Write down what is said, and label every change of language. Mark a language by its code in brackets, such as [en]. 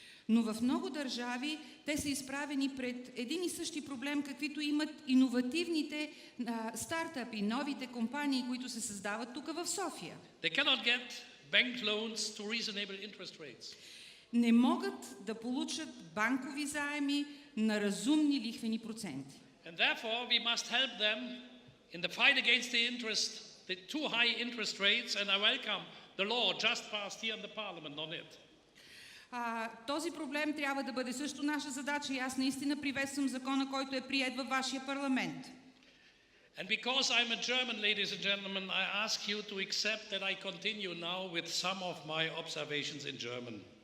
[bg] Но в много държави те са изправени пред един и същи проблем, каквито имат иновативните стартъпи, новите компании, които се създават тук в София. [en] They cannot get bank loans to reasonable interest rates. [bg] Не могат да получат банкови заеми на разумни лихвени проценти. [en] And therefore we must help them in the fight against the too high interest rates, and I welcome the law just passed here in the parliament on it. [bg] Този проблем трябва да бъде също наша задача и аз наистина приветствам закона, който е приет във вашия парламент. [en] And because I'm a German, ladies and gentlemen, I ask you to accept that I continue now with some of my observations in German.